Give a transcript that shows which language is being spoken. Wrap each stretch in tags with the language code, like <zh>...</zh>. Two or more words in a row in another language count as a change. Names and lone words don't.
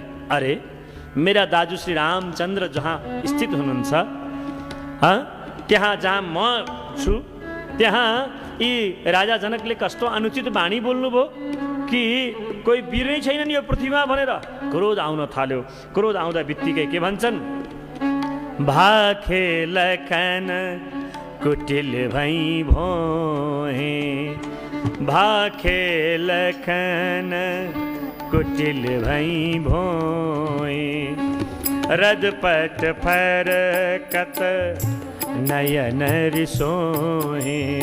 <ne>अरे मेरा दाजु श्री रामचन्द्र जहाँ स्थित हुनुहुन्छ, त्यहाँ जहाँ म छु, त्यहाँ यी राजा जनकले कस्तो अनुचित बाणी बोल्नुभयो कि कोही वीर नै छैनन् यो पृथ्वीमा भनेर क्रोध आउन थाल्यो। क्रोध आउँदा बित्तिकै के भन्छन्?</ne> <awa>भाखे लखन कुटिल भई भोहे, भाखे लखन कुटिल भई भोए, रदपट फरकत नयन रिसोहे,</awa>